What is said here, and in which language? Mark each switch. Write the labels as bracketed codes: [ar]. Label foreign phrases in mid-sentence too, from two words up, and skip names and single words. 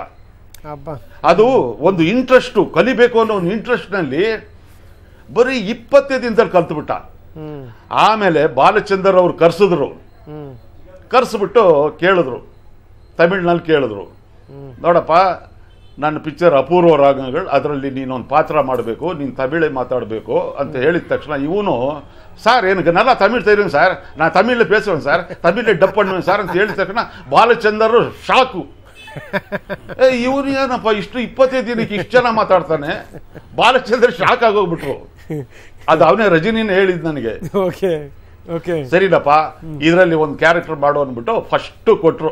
[kn] ಅದು ಒಂದು ಇಂಟ್ರೆಸ್ಟ್, ಕಲಿಬೇಕು ಅನ್ನೋ ಒಂದು ಇಂಟ್ರೆಸ್ಟ್ ನಲ್ಲಿ ಬರೀ 20 ದಿನದಲ್ಲಿ ಕಲ್ತ್ಬಿಟ್ಟ. ಆಮೇಲೆ ಬಾಲಚಂದರ್ ಅವ್ರು ಕರ್ಸ್ಬಿಟ್ಟು ಕೇಳಿದ್ರು, ತಮಿಳ್ನಲ್ಲಿ ಕೇಳಿದ್ರು, ನೋಡಪ್ಪ, ನನ್ನ ಪಿಕ್ಚರ್ ಅಪೂರ್ವ ರಾಗಗಳು, ಅದರಲ್ಲಿ ನೀನೊಂದು ಪಾತ್ರ ಮಾಡಬೇಕು, ನೀನು ತಮಿಳೇ ಮಾತಾಡಬೇಕು ಅಂತ ಹೇಳಿದ ತಕ್ಷಣ ಇವನು, [ta] சார் எனக்கு நல்லா தமிழ் தெரியும் சார், நான் தமிழில் பேசுவேன் சார், தமிழில் டப் பண்ணுவேன் சார் [kn] ಅಂತ ಹೇಳಿದ ತಕ್ಷಣ ಬಾಲಚಂದರ್ ಶಾಕು. ಇವನು ಏನಪ್ಪ ಇಷ್ಟು 25 ದಿನಕ್ಕೆ ಇಷ್ಟು ಜನ ಮಾತಾಡ್ತಾನೆ. ಬಾಲಚಂದ್ರ ಶಾಕ್ ಆಗೋಗ್ಬಿಟ್ರು. ಅದು ಅವನೇ ರಜನಿನ ಹೇಳಿದ್ ನನಗೆ. ಸರಿನಪ್ಪ, ಇದರಲ್ಲಿ ಒಂದು ಕ್ಯಾರೆಕ್ಟರ್ ಮಾಡು ಅಂದ್ಬಿಟ್ಟು ಫಸ್ಟ್ ಕೊಟ್ರು.